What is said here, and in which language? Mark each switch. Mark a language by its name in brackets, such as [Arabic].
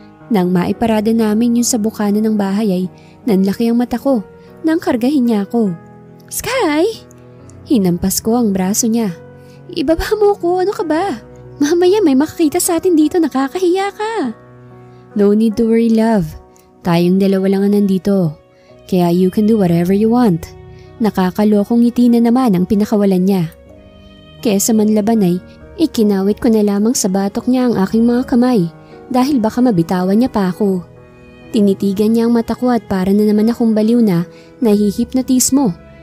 [Filipino] Nang maiparada namin yung sa bukana ng bahay ay nanlaki ang mata ko nang kargahin niya ako. Sky! Hinampas ko ang braso niya. Ibaba mo ko, ano ka ba? Mamaya may makakita sa atin dito, nakakahiya ka. [English] No need to worry love. [Filipino] Tayong dalawa lang ang nandito. Kaya [English] you can do whatever you want. [Filipino] Nakakalokong ngiti na naman ang pinakawalan niya. Kesa man laban ay ikinawit ko na lamang sa batok niya ang aking mga kamay dahil baka mabitawan niya pa ako. Tinitigan niya ang mata ko at para na naman akong baliw na nahihipnotismo.